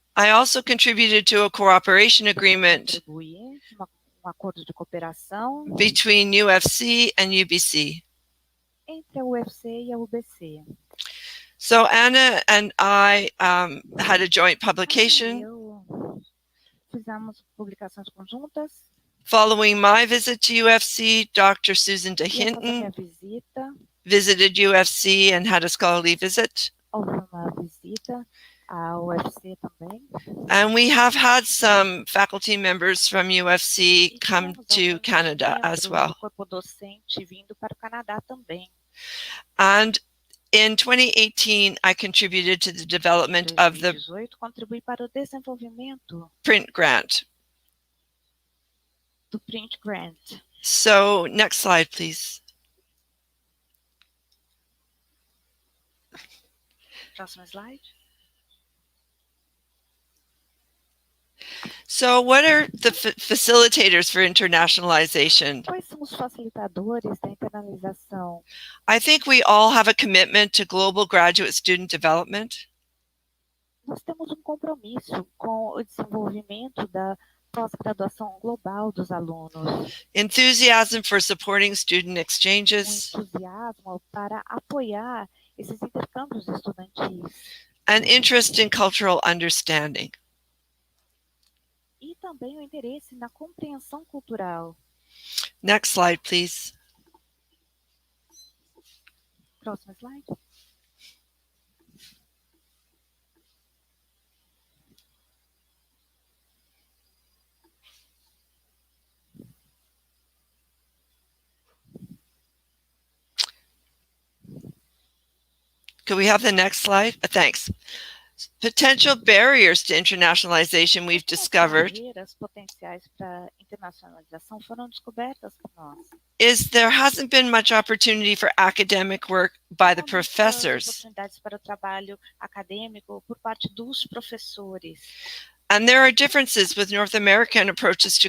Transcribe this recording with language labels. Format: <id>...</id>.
<en>I also contributed to a cooperation agreement</en> <pt>acordo de cooperação</pt> <en>between UFC and UBC.</en> <pt>Entre a UFC e a UBC.</pt> <en>So Anna and I had a joint publication.</en> <pt>Fizemos publicações conjuntas.</pt> <en>Following my visit to UFC, Dr. Susan Hinton visited UFC and had a scholarly visit.</en> <pt>Houve uma visita à UFC também.</pt> <en>And we have had some faculty members from UFC come to Canada as well.</en> <pt>Corpo docente vindo para o Canadá também.</pt> <en>And in 2018, I contributed to the development of the</en> <pt>contribuí para o desenvolvimento</pt> <en>print grant.</en> <pt>Do print grant.</pt> <en>So next slide, please.</en> <pt>Próxima slide.</pt> <en>So what are the facilitators for internationalization?</en> <pt>Quais são os facilitadores da internalização?</pt> <en>I think we all have a commitment to global graduate student development.</en> <pt>Nós temos compromisso com o desenvolvimento da pós-graduação global dos alunos,</pt> <en>enthusiasm for supporting student exchanges,</en> <pt>entusiasmo para apoiar esses intercâmbios estudantis,</pt> <en>and interest in cultural understanding.</en> <pt>e também o interesse na compreensão cultural.</pt> <en>Next slide, please.</en> <pt>Próximo slide.</pt> <en>Could we have the next slide? Thanks. Potential barriers to internationalization we've discovered</en> <pt>Barreiras potenciais para internacionalização foram descobertas por nós.</pt> <en>is there hasn't been much opportunity for academic work by the</en> <pt>Há muitas</pt> <en>professors.</en> <pt>oportunidades para o trabalho acadêmico por parte dos professores.</pt> <en>And there are differences with North American approaches to</en>